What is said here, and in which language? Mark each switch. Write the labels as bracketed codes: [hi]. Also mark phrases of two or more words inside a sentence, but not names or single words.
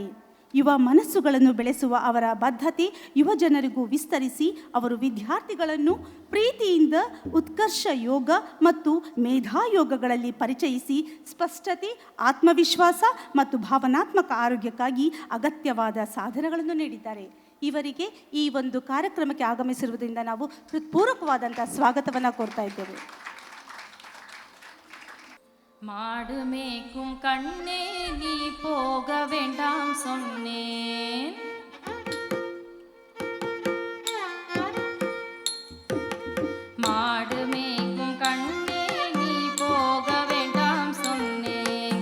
[kn] ಯುವ ಮನಸ್ಸುಗಳನ್ನು ಬೆಳೆಸುವ ಅವರ ಬದ್ಧತೆ ಯುವ ಜನರಿಗೂ ವಿಸ್ತರಿಸಿ ಅವರು ವಿದ್ಯಾರ್ಥಿಗಳನ್ನು ಪ್ರೀತಿಯಿಂದ ಉತ್ಕರ್ಷ ಯೋಗ ಮತ್ತು ಮೇಧಾಯೋಗಗಳಲ್ಲಿ ಪರಿಚಯಿಸಿ ಸ್ಪಷ್ಟತೆ, ಆತ್ಮವಿಶ್ವಾಸ ಮತ್ತು ಭಾವನಾತ್ಮಕ ಆರೋಗ್ಯಕ್ಕಾಗಿ ಅಗತ್ಯವಾದ ಸಾಧನಗಳನ್ನು ನೀಡಿದ್ದಾರೆ. ಇವರಿಗೆ ಈ ಒಂದು ಕಾರ್ಯಕ್ರಮಕ್ಕೆ ಆಗಮಿಸಿರುವುದರಿಂದ ನಾವು ಹೃತ್ಪೂರ್ವಕವಾದಂಥ ಸ್ವಾಗತವನ್ನು ಕೋರ್ತಾ ಇದ್ದೇವೆ. [ta] மாடுமேக்கும் கண்ணே நீ போக வேண்டாம் சொன்னேன். மாடுமேக்கும் கண்ணே நீ போக வேண்டாம் சொன்னேன்.